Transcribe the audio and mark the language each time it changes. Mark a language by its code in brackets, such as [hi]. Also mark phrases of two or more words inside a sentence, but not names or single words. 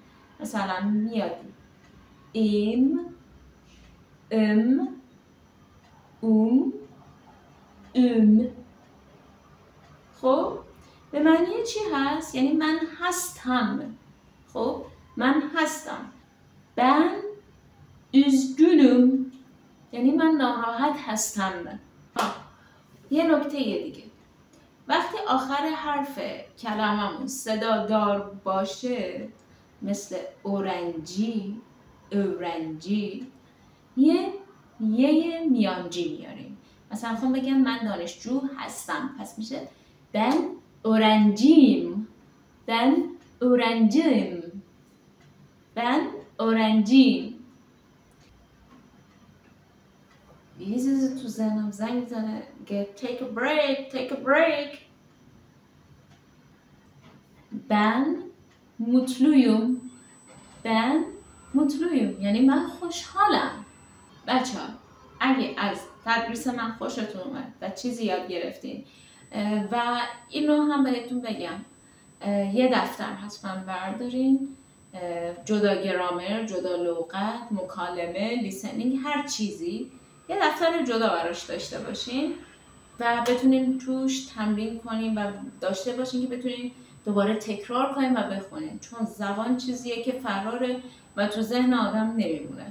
[fa] مثلا میاد im، خب به معنی چی هست؟ یعنی من هستم. خب من هستم. [tr] ben üzgünüm [fa] یعنی من ناراحت هستم. یه نکته دیگه، وقتی آخر حرف کلممون صدا دار باشه مثل اورنجی، یه میانجی میاریم. مثلا خواهم بگم من دانشجو هستم، پس میشه [tr] ben öğrenciyim. Ben öğrenciyim. [fa] یه چیزی تو ذهنم زنگ میزنه [en] take a break. [tr] Ben mutluyum [fa] یعنی من خوشحالم. بچه ها اگه از تدریس من خوشتون اومد و چیزی یاد گرفتین و اینو هم بهتون بگم، یه دفتر حتما بردارین، جدا گرامر، جدا لغت، مکالمه، لیسنینگ، هر چیزی یه دفتر جدا براش داشته باشین و بتونین توش تمرین کنین و داشته باشین که بتونین دوباره تکرار کنین و بخونین، چون زبان چیزیه که فراره و تو ذهن آدم نمیمونه.